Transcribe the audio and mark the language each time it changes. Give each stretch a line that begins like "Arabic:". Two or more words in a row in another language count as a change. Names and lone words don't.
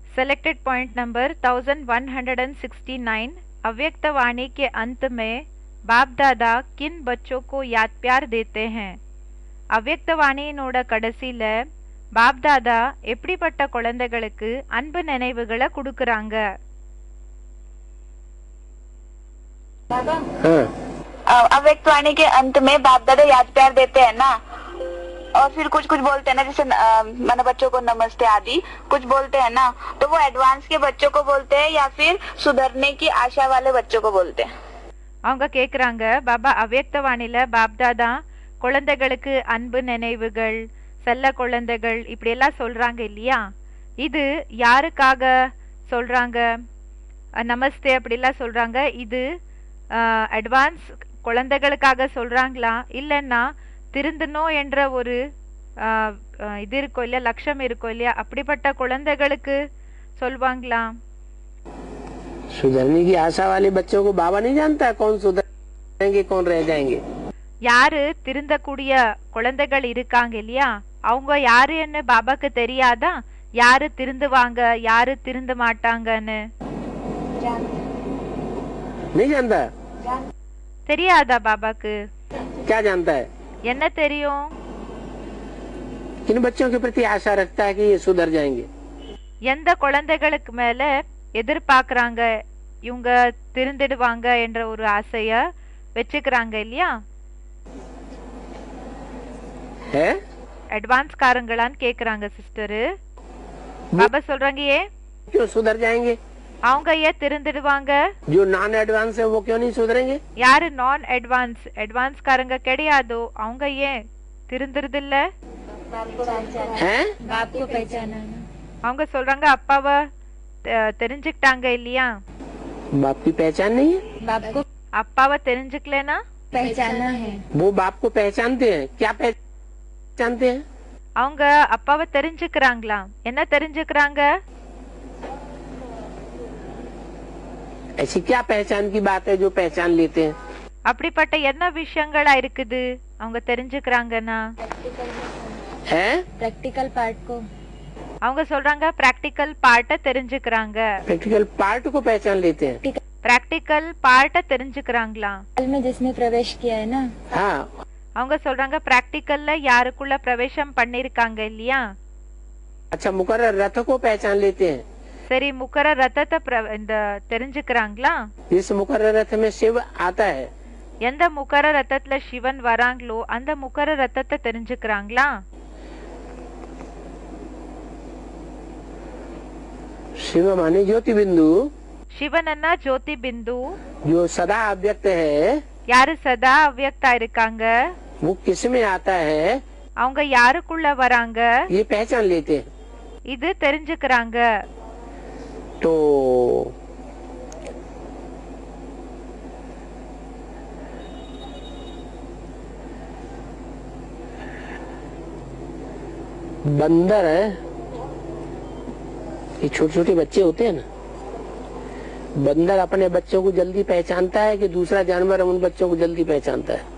English: selected point number 1169.
Hindi: अव्यक्तवाणी के अंत में बाप दादा किन बच्चों को याद प्यार देते हैं?
Tamil: அவ்யக்தவாணியினோட கடைசியில பாப் தாதா எப்படிப்பட்ட குழந்தைகளுக்கு அன்பு நினைவுகளை கொடுக்கறாங்க?
Hindi: अव्यक्तवाणी के अंत में बाप दादा याद प्यार देते हैं ना, और फिर कुछ कुछ बोलते हैं ना, जैसे मैंने बच्चों को नमस्ते आदि कुछ बोलते हैं ना, तो वो एडवांस के बच्चों को बोलते हैं या फिर सुधरने की आशा वाले बच्चों को बोलते हैं?
Tamil: அவங்க கேக்குறாங்க, பாபா அவ்யக்தவாணியில பாப் தாதா குழந்தைகளுக்கு அன்பு நினைவுகள், செல்ல குழந்தைகள் இப்படி எல்லாம் சொல்றாங்க இல்லையா? இது யாருக்காக சொல்றாங்க? நமஸ்தே அப்படிலாம் சொல்றாங்க. இது அட்வான்ஸ் குழந்தைகளுக்காக சொல்றாங்களா, இல்லைன்னா திருந்தணும் என்ற ஒரு இது இருக்கும் இல்லையா, லட்சம் இருக்கும் இல்லையா, அப்படிப்பட்ட குழந்தைகளுக்கு சொல்வாங்களா?
Hindi: सुधरने की आशा वाले बच्चों को बाबा नहीं जानता है कौन सुधरेंगे कौन रह जाएंगे.
Tamil: யாரு திருந்தக்கூடிய குழந்தைகள் இருக்காங்க இல்லையா, அவங்க யாருன்னு பாபாக்கு தெரியாதா? யாரு திருந்துவாங்க, யாரு திருந்த மாட்டாங்கன்னு
Hindi: नहीं जानता.
Tamil: தெரியாதா பாபாக்கு?
Hindi: क्या जानता है?
Tamil: என்ன தெரியும்?
Hindi: किन बच्चों के प्रति आशा रखता है कि ये सुधर जाएंगे.
Tamil: எந்த குழந்தைகளுக்கு மேல எதிர்பார்க்கறாங்க இவங்க திருந்திடுவாங்க என்ற ஒரு ஆசைய வச்சுக்கிறாங்க இல்லையா? அட்வான்ஸ் காரங்களான்னு கேக்குறாங்க சிஸ்டரு. பாபா சொல்றாங்க, ஏன்
Hindi: क्यों सुधर जाएंगे?
Tamil: அவங்க ஏன் திருந்திடுவாங்க?
Hindi: जो
English: non advance
Hindi: है वो क्यों नहीं सुधरेंगे?
Tamil: யாரு
English: non advance advance
Tamil: காரங்க கிடையாதோ அவங்க ஏன் திருந்துறது இல்ல? அவங்க சொல்றாங்க, அப்பாவை தெரிஞ்சுக்கிட்டாங்க இல்லையா?
Hindi: बाप की पहचान नहीं है. बाप को
Tamil: அப்பாவை தெரிஞ்சுக்கலனா
Hindi: पहचाना है. वो बाप को पहचानते हैं. क्या पहचानते हैं?
Tamil: அவங்க அப்பாவை தெரிஞ்சுக்கிறாங்களா? என்ன தெரிஞ்சுக்கிறாங்க?
Hindi: ऐसी क्या पहचान की बात है जो पहचान लेते हैं?
Tamil: அப்படிப்பட்ட என்ன விஷயங்களா இருக்குது அவங்க தெரிஞ்சுக்கிறாங்கன்னா?
English: practical part को
Tamil: அவங்க சொல்றாங்க
English: practical part
Tamil: தெரிஞ்சுக்கிறாங்க.
English: practical part
Hindi: को पहचान लेते हैं.
English: practical part
Tamil: தெரிஞ்சுக்கிறாங்களா?
Hindi: में जिसने प्रवेश किया है ना. हाँ.
Tamil: அவங்க சொல்றாங்க பிராக்டிக்கல்ல யாருக்குள்ள பிரவேசம் பண்ணிருக்காங்க இல்லையா?
Hindi: अच्छा, मुकर्रर रथ को पहचान लेते हैं.
Tamil: சரி, முக்கர ரத்தத்தை இந்த தெரிஞ்சுக்கிறாங்களா?
Hindi: जिस मुकर्रर रथ में शिव आता है,
Tamil: எந்த முக்கர ரத்தத்துல சிவன் வராங்களோ அந்த முக்கர ரத்தத்தை தெரிஞ்சுக்கிறாங்களா?
Hindi: शिव माने ज्योति बिंदु.
Tamil: சிவன்னா
Hindi: ज्योति बिंदु. जो सदा अव्यक्त है.
Tamil: யாரு சதா அவ்யக்தா இருக்காங்க?
Hindi: वो किस में आता है?
Tamil: அவங்க யாருக்குள்ள வராங்க?
Hindi: ये पहचान लेते हैं.
Tamil: இது தெரிஞ்சுக்கிறாங்க.
Hindi: तो बंदर, ये छोटे छोटे बच्चे होते हैं ना, बंदर अपने बच्चों को जल्दी पहचानता है कि दूसरा जानवर उन बच्चों को जल्दी पहचानता है?